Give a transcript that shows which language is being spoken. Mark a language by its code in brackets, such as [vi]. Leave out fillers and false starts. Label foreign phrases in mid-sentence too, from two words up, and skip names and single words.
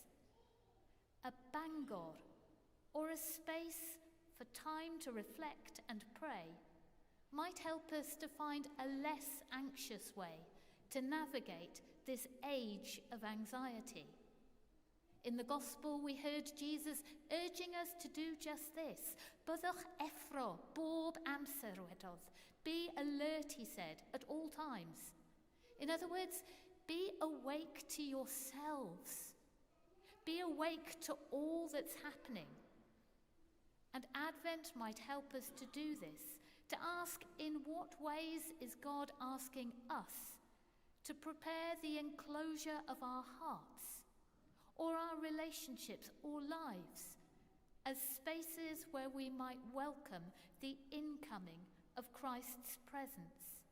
[en] A Bangor, or a space for time to reflect and pray, might help us to find a less anxious way to navigate this age of anxiety. In the Gospel, we heard Jesus urging us to do just this. [cy] Byddwch effro bob amser wedodd. [en] Be alert, he said, at all times. In other words, be awake to yourselves. Be awake to all that's happening. And Advent might help us to do this, to ask in what ways is God asking us to prepare the enclosure of our hearts, or our relationships or lives, as spaces where we might welcome the incoming of Christ's presence.